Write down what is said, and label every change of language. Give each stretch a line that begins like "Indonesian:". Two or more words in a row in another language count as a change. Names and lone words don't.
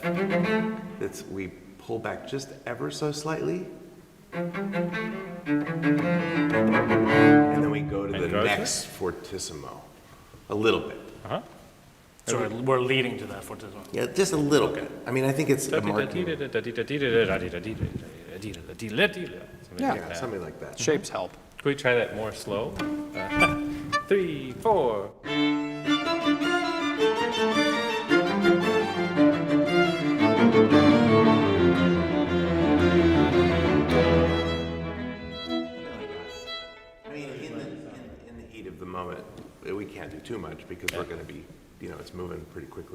English: We pull back just ever so slightly, and then we go to And the go to next fortissimo, a little bit. Uh-huh. so we're leading to that fortissimo. Yeah, just a little bit. I mean, I think it's Da a dee da dee marking. da da da dee da dee da da dee da dee da dee da dee da dee da. Something Yeah. like Yeah, that. something like that. Shapes help. Can we try that more slow? 3, 4. I mean, in the heat of the moment, we can't do too much because we're going to be, it's moving pretty quickly.